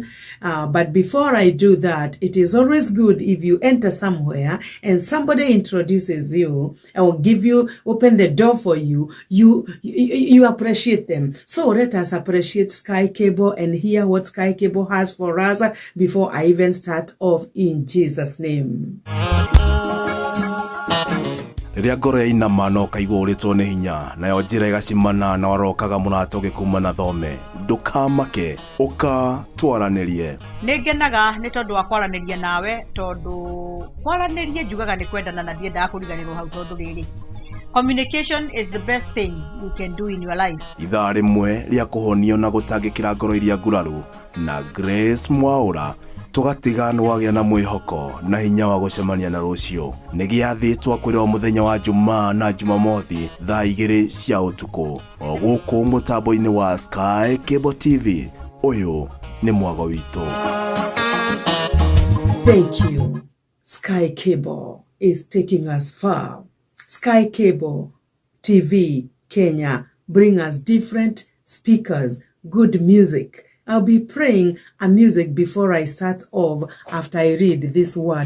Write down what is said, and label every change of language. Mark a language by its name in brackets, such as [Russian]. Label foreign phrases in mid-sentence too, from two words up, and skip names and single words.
[English] But before I do that, it is always good if you enter somewhere and somebody introduces you or open the door for you, you appreciate them. So let us appreciate Sky Cable and hear what Sky Cable has for us before I even start off, in Jesus' name. [Kikuyu] Riria ngoro yainama no kaigua uritwo ni hinya nayo njira igacimana na warokaga mũrato gĩkuma na thome ndukamake uka twaranirie. Ningenaga ni tondu wa kwaraniria nawe, tondu kwaranirie njugaga ni kwendana na ndiendaga kuriganirwo hau tondu riri [English] communication is the best thing you can do in your life. [Kikuyu] Ithaa rimwe ria kuhonio na gutangikira ngoro iria nguraru na Grace Mwaura tugatiga nwagia na mwihoko na hinya wa gucemania na rucio ni giathitwo kwirwo muthenya wa Jumaa na Jumamothi thaa 2 cia utuku o guku mutambo-ini wa Sky Cable TV. Uyu ni mwago witu. [English] Thank you. Sky Cable is taking us far. Sky Cable TV Kenya bring us different speakers, good music. I'll be praying a music before I start off after I read this word.